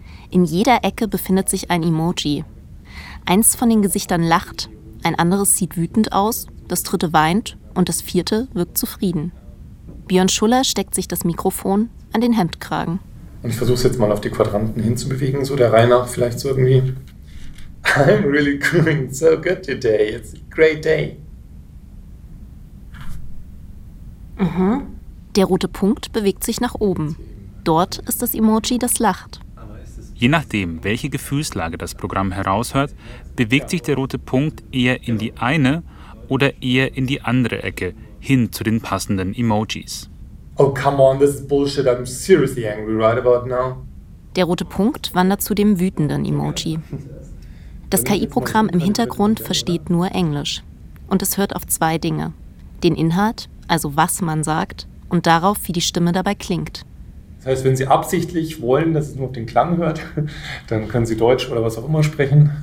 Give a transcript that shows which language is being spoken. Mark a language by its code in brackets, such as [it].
[de] In jeder Ecke befindet sich ein Emoji. Eins von den Gesichtern lacht, ein anderes sieht wütend aus, das dritte weint und das vierte wirkt zufrieden. Björn Schuller steckt sich das Mikrofon an den Hemdkragen. Und ich versuche es jetzt mal auf die Quadranten hinzubewegen, so der Reihe nach vielleicht so irgendwie. [en] I'm really doing so good today, it's a great day. Mhm. [de] Der rote Punkt bewegt sich nach oben. Dort ist das Emoji, das lacht. Je nachdem, welche Gefühlslage das Programm heraushört, bewegt sich der rote Punkt eher in die eine oder eher in die andere Ecke, hin zu den passenden Emojis. [en] Oh, come on, this is bullshit. I'm seriously angry right about now. [de] Der rote Punkt wandert zu dem wütenden Emoji. Das KI-Programm im Hintergrund versteht nur Englisch. Und es hört auf zwei Dinge. Den Inhalt, also was man sagt, und darauf, wie die Stimme dabei klingt. Das heißt, wenn Sie absichtlich wollen, dass es nur auf den Klang hört, dann können Sie Deutsch oder was auch immer sprechen.